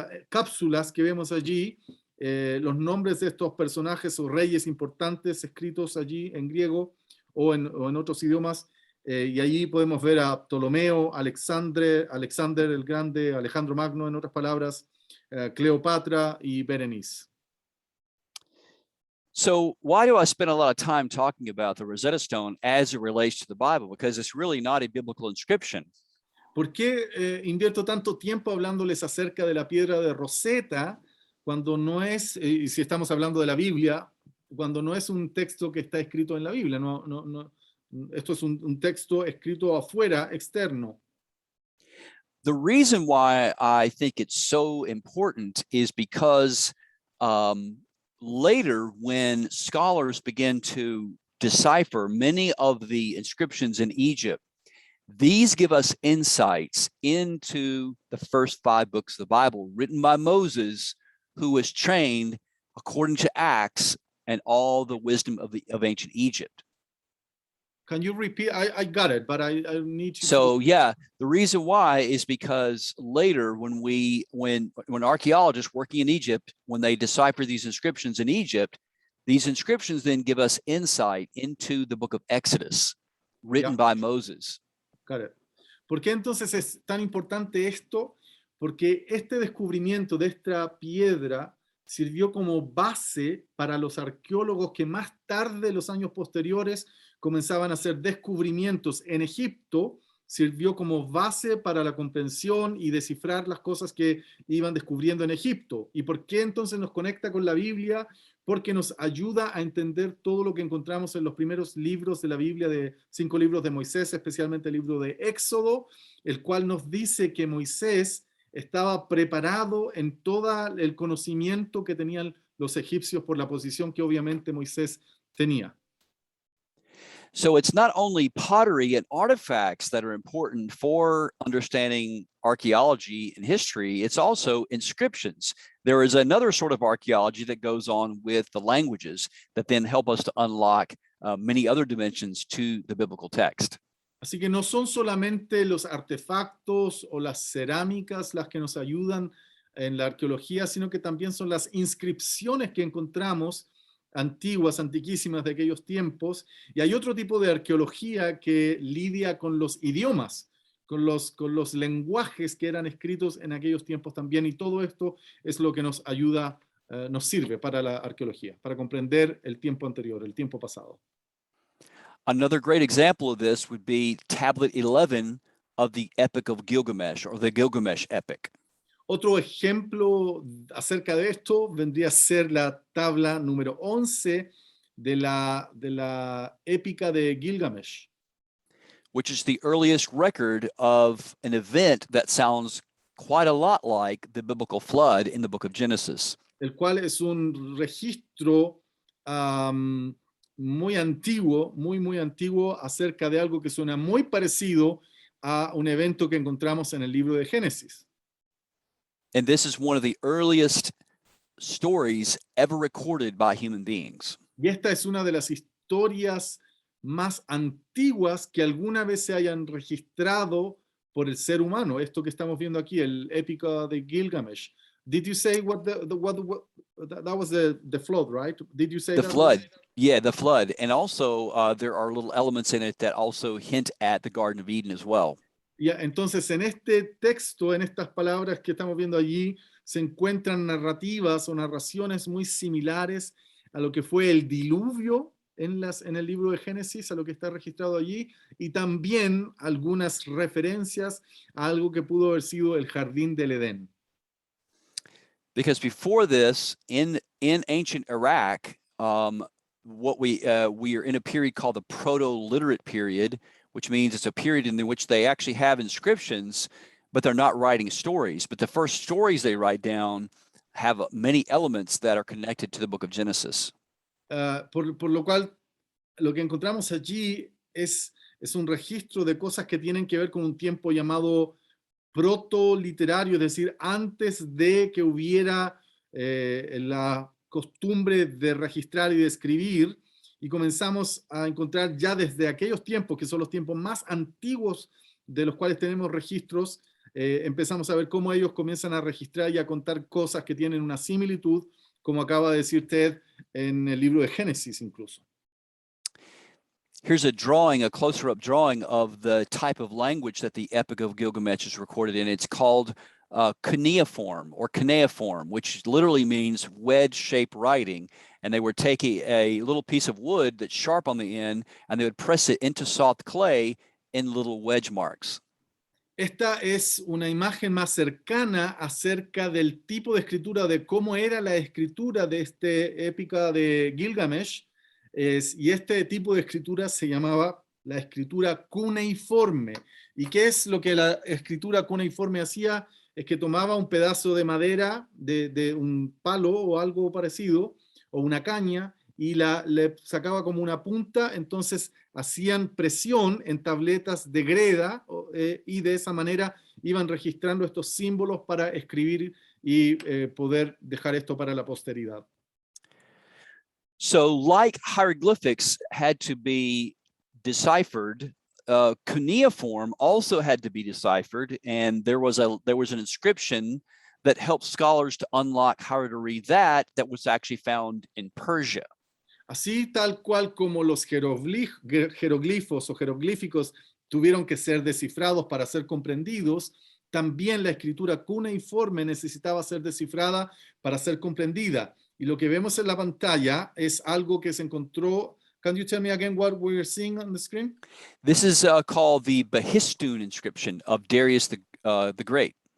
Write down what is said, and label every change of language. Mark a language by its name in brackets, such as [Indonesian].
[Spanish] cápsulas que vemos allí, los nombres de estos personajes o reyes importantes escritos allí en griego o en otros idiomas, y allí podemos ver a Ptolomeo, Alexander el Grande, Alejandro Magno, en otras palabras, Cleopatra y Berenice. [English] So why do I spend a lot of time talking about the Rosetta Stone as it relates to the Bible? Because it's really not a biblical inscription. [Spanish] ¿Por qué invierto tanto tiempo hablándoles acerca de la piedra de Rosetta cuando no es, y si estamos hablando de la Biblia, cuando no es un texto que está escrito en la Biblia? Esto es un texto escrito afuera, externo. [English] The reason why I think it's so important is because later, when scholars begin to decipher many of the inscriptions in Egypt, these give us insights into the first 5 books of the Bible written by Moses, who was trained according to Acts and all the wisdom of ancient Egypt. Can you repeat? I got it, but I need to. So yeah, the reason why is because later when archaeologists working in Egypt, when they decipher these inscriptions in Egypt, these inscriptions then give us insight into the book of Exodus, written by Moses. Got it. [Spanish] ¿Por qué entonces es tan importante esto? Porque este descubrimiento de esta piedra sirvió como base para los arqueólogos que más tarde, los años posteriores, comenzaban a hacer descubrimientos en Egipto. Sirvió como base para la comprensión y descifrar las cosas que iban descubriendo en Egipto. ¿Y por qué entonces nos conecta con la Biblia? Porque nos ayuda a entender todo lo que encontramos en los primeros libros de la Biblia, de 5 libros de Moisés, especialmente el libro de Éxodo, el cual nos dice que Moisés estaba preparado en todo el conocimiento que tenían los egipcios por la posición que obviamente Moisés tenía. [English] So it's not only pottery and artifacts that are important for understanding archaeology and history, it's also inscriptions. There is another sort of archaeology that goes on with the languages that then help us to unlock many other dimensions to the biblical text. [Spanish] Así que no son solamente los artefactos o las cerámicas las que nos ayudan en la arqueología, sino que también son las inscripciones que encontramos antiguas, antiquísimas de aquellos tiempos, y hay otro tipo de arqueología que lidia con los idiomas, con los lenguajes que eran escritos en aquellos tiempos también, y todo esto es lo que nos ayuda, nos sirve para la arqueología, para comprender el tiempo anterior, el tiempo pasado. [English] Another great example of this would be Tablet 11 of the Epic of Gilgamesh or the Gilgamesh epic. [Spanish] Otro ejemplo acerca de esto vendría a ser la tabla número 11 de la épica de Gilgamesh, [English] which is the earliest record of an event that sounds quite a lot like the biblical flood in the book of Genesis. [Spanish] el cual es un registro muy antiguo, muy antiguo acerca de algo que suena muy parecido a un evento que encontramos en el libro de Génesis. And this is one of the earliest stories ever recorded by human beings. Y esta es una de las historias más antiguas que alguna vez se hayan registrado por el ser humano. Esto que estamos viendo aquí, el épica de Gilgamesh. [English] Did you say what that was the flood, right? Did you say The that? flood. Yeah, the flood. And also there are little elements in it that also hint at the Garden of Eden as well. [Spanish] Ya, entonces, en este texto, en estas palabras que estamos viendo allí, se encuentran narrativas o narraciones muy similares a lo que fue el diluvio en el libro de Génesis, a lo que está registrado allí, y también algunas referencias a algo que pudo haber sido el jardín del Edén. [English] Because before this, in ancient Iraq, what we are in a period called the Proto-Literate period, which means it's a period in which they actually have inscriptions, but they're not writing stories. But the first stories they write down have many elements that are connected to the book of Genesis. [Spanish] Por lo cual, lo que encontramos allí es un registro de cosas que tienen que ver con un tiempo llamado proto-literario, es decir, antes de que hubiera la costumbre de registrar y de escribir, y comenzamos a encontrar ya desde aquellos tiempos, que son los tiempos más antiguos de los cuales tenemos registros, empezamos a ver cómo ellos comienzan a registrar y a contar cosas que tienen una similitud, como acaba de decir Ted en el libro de Génesis incluso. [English] Here's a drawing, a closer-up drawing of the type of language that the Epic of Gilgamesh is recorded in. It's called Cuneiform, which literally means wedge-shaped writing. And they would take a little piece of wood that's sharp on the end, and they would press it into soft clay in little wedge marks. [Spanish] Esta es una imagen más cercana acerca del tipo de escritura, de cómo era la escritura de este épica de Gilgamesh, y este tipo de escritura se llamaba la escritura cuneiforme. ¿Y qué es lo que la escritura cuneiforme hacía? Es que tomaba un pedazo de madera, de un palo o algo parecido, o una caña, y le sacaba como una punta, entonces hacían presión en tabletas de greda, y de esa manera iban registrando estos símbolos para escribir y poder dejar esto para la posteridad. [English] So like hieroglyphics had to be deciphered, cuneiform also had to be deciphered, and there was an inscription that helped scholars to unlock how to read that was actually found in Persia. [Spanish] Así tal cual como los jeroglifos o jeroglíficos tuvieron que ser descifrados para ser comprendidos, también la escritura cuneiforme necesitaba ser descifrada para ser comprendida. Y lo que vemos en la pantalla es algo que se encontró. [English] Can you tell me again what we're seeing on the screen? This is called the Histone inscription of Darius the Great.